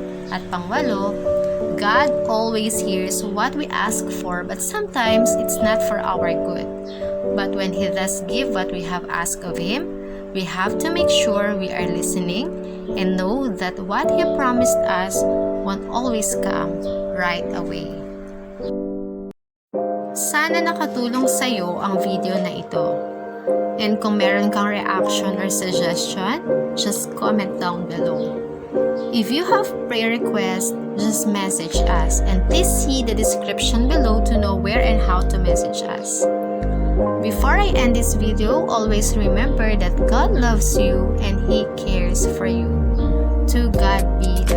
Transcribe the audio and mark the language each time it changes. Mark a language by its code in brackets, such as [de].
[tl] At pang-8, [en] God always hears what we ask for but sometimes it's not for our good. But when He does give what we have asked of Him, we have to make sure we are listening and know that what He promised us won't always come right away. [tl] Sana nakatulong sa iyo ang video na ito. [en] And [tl] kung meron kang [en] reaction or suggestion, just comment down below. If you have prayer requests, just message us and please see the description below to know where and how to message us. Before I end this video, always remember that God loves you and He cares for you. To God be